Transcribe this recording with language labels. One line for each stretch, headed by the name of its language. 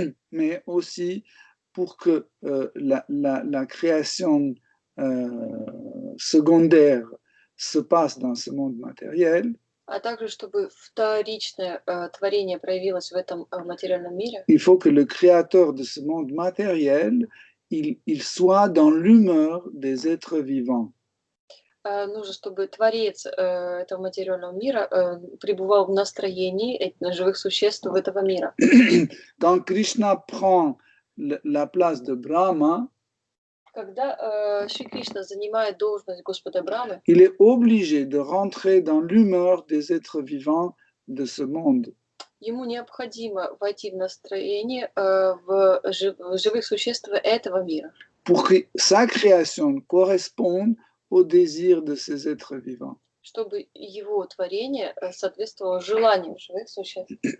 French: Mais aussi pour que la création secondaire se passe dans ce monde matériel,
Russian: а также чтобы вторичное творение проявилось в этом материальном мире,
French: il faut que le créateur de ce monde matériel, il soit dans l'humeur des êtres vivants.
Russian: Нужно, чтобы Творец этого материального мира пребывал в настроении живых существ этого мира.
French: Quand Krishna prend la place de Brahma,
Russian: когда Шри Кришна занимает должность Господа Брамы,
French: il est obligé de rentrer dans l'humeur des êtres vivants de ce monde.
Russian: Ему необходимо войти в настроение в живых существ этого мира.
French: Pour que sa création corresponde au désir de ces êtres vivants.
Russian: Чтобы его tворение соответствовало желанию живых существ.